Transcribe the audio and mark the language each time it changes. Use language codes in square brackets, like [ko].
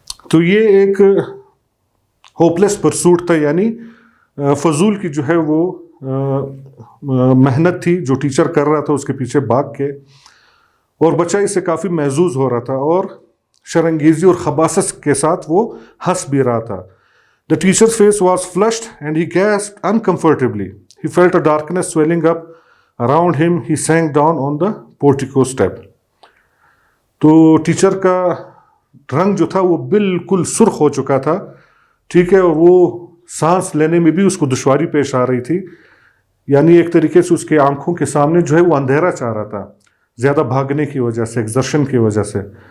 [ur] تو یہ ایک ہوپلیس پرسوٹ تھا، یعنی فضول کی جو ہے وہ محنت تھی جو ٹیچر کر رہا تھا اس کے پیچھے بھاگ کے، اور بچہ اس سے کافی محظوظ ہو رہا تھا اور شرنگیزی اور خباثت کے ساتھ وہ ہنس بھی رہا تھا. [en] The teacher's face was flushed and he gasped uncomfortably. He felt a darkness swelling up around him. He sank down on the portico step. [ur] تو ٹیچر کا رنگ جو تھا وہ بالکل سرخ ہو چکا تھا، ٹھیک ہے، اور وہ سانس لینے میں بھی اس کو دشواری پیش آ رہی تھی. یعنی ایک طریقے سے اس کے آنکھوں کے سامنے جو ہے وہ اندھیرا چاہ رہا تھا، زیادہ بھاگنے کی وجہ سے، ایکزرشن کی وجہ سے.